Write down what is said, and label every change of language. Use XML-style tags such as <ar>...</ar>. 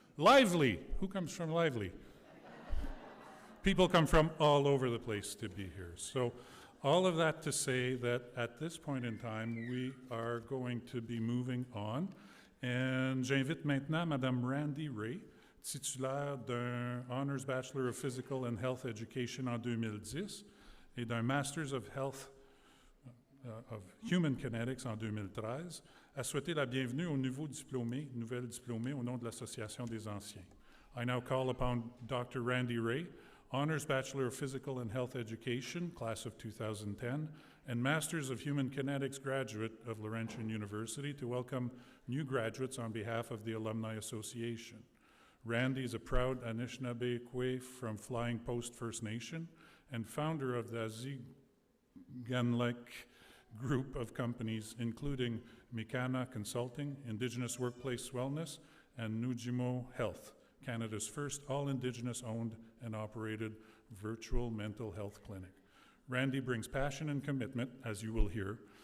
<en>Lively, who comes from Lively? People come from all over the place to be here. So all of that to say that at this point in time, we are going to be moving on.</en> <fr>And j'invite maintenant Madame Randy Ray, titulaire d'un Honors Bachelor of Physical and Health Education en 2010 et d'un Masters of of Human Kinetics en 2013, à souhaiter la bienvenue aux nouveaux diplômés, nouvelles diplômées au nom de l'Association des Anciens.</fr> <en>I now call upon Dr. Randy Ray, Honors Bachelor of Physical and Health Education, class of 2010, and Masters of Human Kinetics graduate of Laurentian University, to welcome new graduates on behalf of the Alumni Association. Randy is a proud Anishinaabe from Flying Post First Nation and founder of the Ziganlek group of companies, including Mikana Consulting, Indigenous Workplace Wellness, and Nujimo Health, Canada's first all-Indigenous owned and operated virtual mental health clinic. Randy brings passion and commitment, as you will hear,</en>